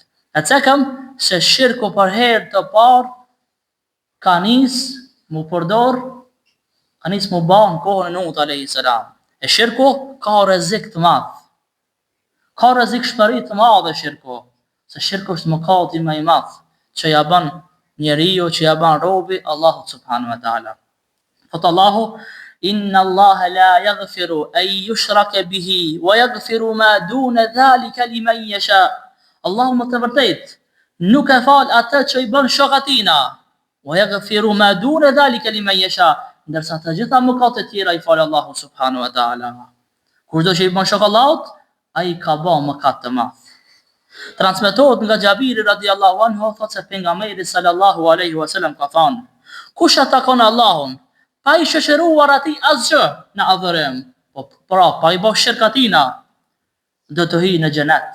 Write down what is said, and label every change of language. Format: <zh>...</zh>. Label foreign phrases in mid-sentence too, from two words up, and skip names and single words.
<sq>E cekëm se shirku për herë të parë ka nis mu përdor, ka nis mu ba në kohën e Nuhut</sq> <ar>عليه السلام.</ar> <sq>E shirku ka rrezik të madh. Ka rrezik shmëri të madhe shirku, se shirku është mëkati më I madh që ja bën njeriu, që ja bën robi Allahut</sq> <ar>سبحانه وتعالى.</ar> <sq>Thot Allahu,</sq> <ar>إن الله لا يغفر أن يشرك به ويغفر ما دون ذلك لمن يشاء.</ar> <sq>Allahu më të vërtet nuk e fal atë që I bën shokatina,</sq> <ar>ويغفر ما دون ذلك لمن يشاء,</ar> <sq>ndërsa të gjitha mëkatet e tjera I fal Allahu</sq> <ar>سبحانه وتعالى.</ar> <sq>Kurdo që I bën shok Allahut, ai ka bën mëkat të madh. Transmetohet nga Xhabiri</sq> <ar>رضي الله عنه</ar> <sq>thot se pejgamberi</sq> <ar>صلى الله عليه وسلم</ar> <sq>ka thënë: kush atakon Allahun pa I shoqëruar atij asgjë në adhurim, pa I bërë shirkatina, do të hyjë në xhenet.</sq>